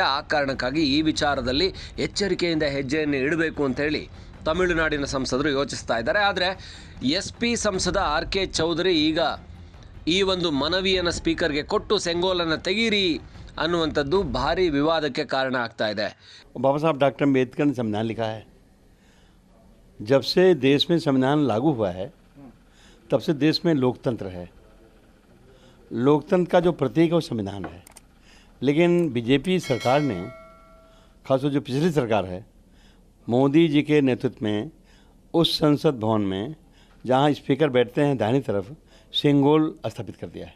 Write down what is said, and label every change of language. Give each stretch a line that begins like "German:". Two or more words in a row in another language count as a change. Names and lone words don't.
Kannada: ಆ ಕಾರಣಕ್ಕಾಗಿ ಈ ವಿಚಾರದಲ್ಲಿ ಎಚ್ಚರಿಕೆಯಿಂದ ಹೆಜ್ಜೆಯನ್ನು ಇಡಬೇಕು ಅಂತೇಳಿ ತಮಿಳುನಾಡಿನ ಸಂಸದರು ಯೋಚಿಸ್ತಾ ಇದ್ದಾರೆ. ಆದರೆ SP ಸಂಸದ RK ಚೌಧರಿ ಈಗ ಈ ಒಂದು ಮನವಿಯನ್ನು ಸ್ಪೀಕರ್ಗೆ ಕೊಟ್ಟು ಸೆಂಗೋಲನ್ನು ತೆಗೀರಿ ಅನ್ನುವಂಥದ್ದು ಭಾರಿ ವಿವಾದಕ್ಕೆ ಕಾರಣ ಆಗ್ತಾ ಇದೆ.
Hindi: बाबा साहब डॉक्टर अम्बेडकर ने संविधान लिखा है. जब से देश में संविधान लागू हुआ है तब से देश में लोकतंत्र है. लोकतंत्र का जो प्रतीक है वो संविधान है. लेकिन BJP सरकार ने, खासतौर जो पिछली सरकार है, मोदी जी के नेतृत्व में उस संसद भवन में जहाँ स्पीकर बैठते हैं दाहिनी तरफ, सेंगोल स्थापित कर दिया है.